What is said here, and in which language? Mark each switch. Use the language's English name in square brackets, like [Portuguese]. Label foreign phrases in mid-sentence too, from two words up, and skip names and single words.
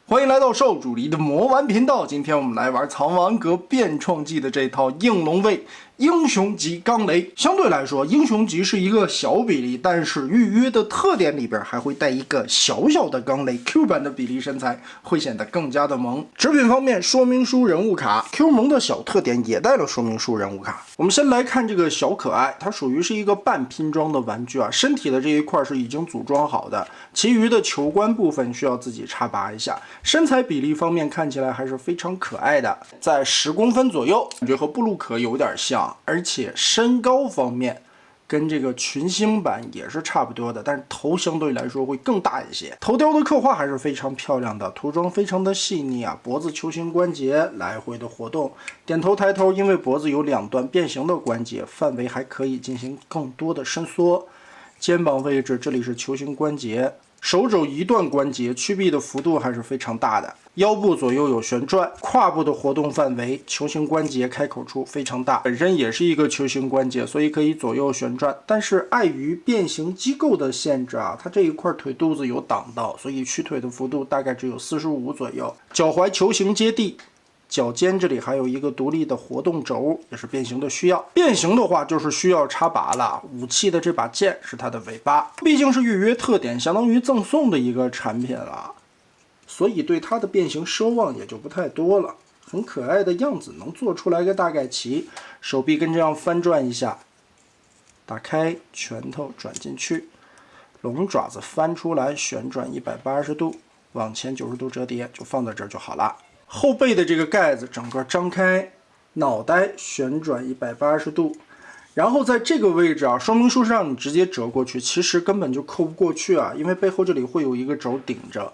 [Chinese] 歡迎來到少主離的魔玩頻道。今天我們來玩《藏王閣變創記》的這套應龍衛英雄級鋼雷。相對來說，英雄級是一個小比例，但是預約的特點裡邊還會帶一個小小的鋼雷 Q 版的比例身材，會顯得更加的萌。纸品方面，說明書人物卡 Q 萌的小特点也带了说明書人物卡。我們先來看这個小可愛，它屬於是一個半拼裝的玩具啊，身體的這一塊是已經組裝好的，其餘的球關部分需要自己插拔一下。身材比例方面看起來還是非常可愛的，在10公分左右，感觉和布鲁可有點像，而且身高方面跟这個群星版也是差不多的，但是頭相对來說會更大一些。頭雕的刻畫還是非常漂亮的，塗裝非常的細膩啊，脖子球形關節來回的活動，點頭抬頭，因為脖子有2段變形的關節，範圍還可以進行更多的伸縮。肩膀位置這裡是球形關節。手肘一段關節屈臂的幅度還是非常大的，腰部左右有旋轉，胯部的活動範圍，球形關節開口處非常大，本身也是一個球形關節，所以可以左右旋轉。但是礙於變形機構的限制啊，它這一塊腿肚子有擋到，所以屈腿的幅度大概只有45左右。腳踝球形接地。腳尖這裡還有一個獨立的活動軸，也是变形的需要。变形的話就是需要插拔了。武器的這把劍是它的尾巴，畢竟是預約特點，相當於贈送的一個產品了，所以對它的變形奢望也就不太多了。很可愛的樣子，能做出來個大概齊。手臂跟這樣翻轉一下，打開，拳頭轉進去，龍爪子翻出來，旋轉180度，往前90度折疊，就放在這兒就好了。後背的這個蓋子整個張開，腦袋旋轉180度，然後在這個位置啊，說明書上你直接折過去，其實根本就扣不過去啊，因為背後這裡會有一個軸頂着。